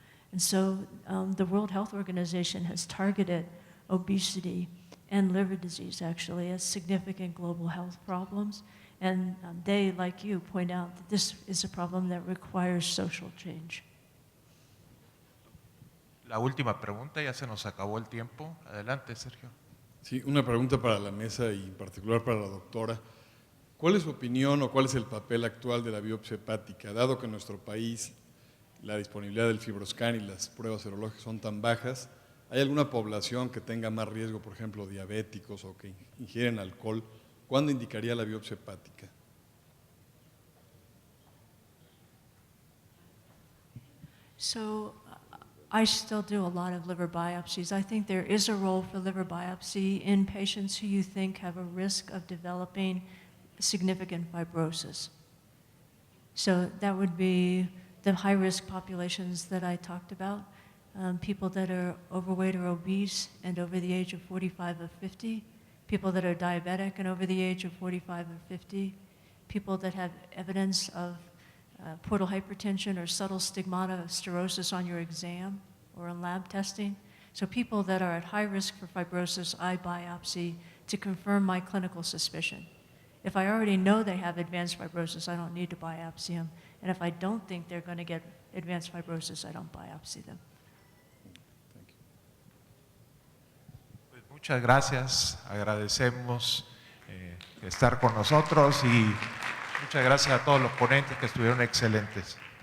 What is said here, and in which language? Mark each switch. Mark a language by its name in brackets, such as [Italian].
[English] And so the World Health Organization has targeted obesity and liver disease, actually, as significant global health problems. And they, like you, point out that this is a problem that requires social change. [Spanish] La última pregunta, ya se nos acabó el tiempo. Adelante, Sergio. Sí, una pregunta para la mesa y en particular para la doctora. ¿Cuál es su opinión o cuál es el papel actual de la biopsia hepática? Dado que en nuestro país la disponibilidad del fibroscan y las pruebas serológicas son tan bajas, ¿hay alguna población que tenga más riesgo, por ejemplo, diabéticos o que ingieren alcohol? ¿Cuándo indicaría la biopsia hepática? [English] So I still do a lot of liver biopsies. I think there is a role for liver biopsy in patients who you think have a risk of developing significant fibrosis. So that would be the high-risk populations that I talked about, people that are overweight or obese and over the age of 45 or 50, people that are diabetic and over the age of 45 or 50, people that have evidence of portal hypertension or subtle stigmata of cirrhosis on your exam or on lab testing. So people that are at high risk for fibrosis, I biopsy to confirm my clinical suspicion. If I already know they have advanced fibrosis, I don't need to biopsy them. And if I don't think they're going to get advanced fibrosis, I don't biopsy them. [Spanish] Pues muchas gracias, agradecemos estar con nosotros y muchas gracias a todos los ponentes que estuvieron excelentes.